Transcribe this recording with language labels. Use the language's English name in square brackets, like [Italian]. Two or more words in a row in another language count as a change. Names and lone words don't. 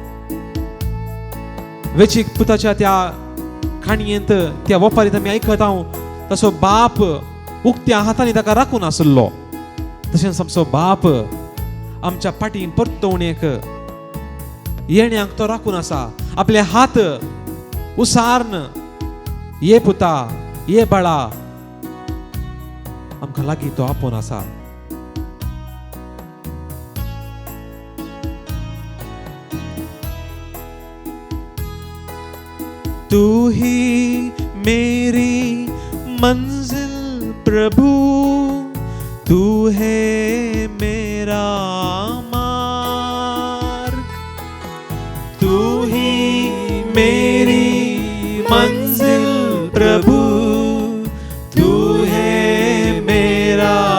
[Konkani] वेचीक पुताच्या त्या खाणयेंत, त्या वपारीत आमी आयकत हांव, तसो बाप उक्त्या हातांनी ताका राखून आसलो, तशेंच आमचो बाप आमच्या पाटी परतवणेक येण्याक तो राखून आसा. आपले हात उसारन, ये पुता, ये बाळा, आमकां लागीं तो आपोवन आसा. [Hindi] तू ही मेरी मंजिल प्रभु, तू है मेरा मार्ग, तू ही मेरी मंजिल प्रभु, तू है मेरा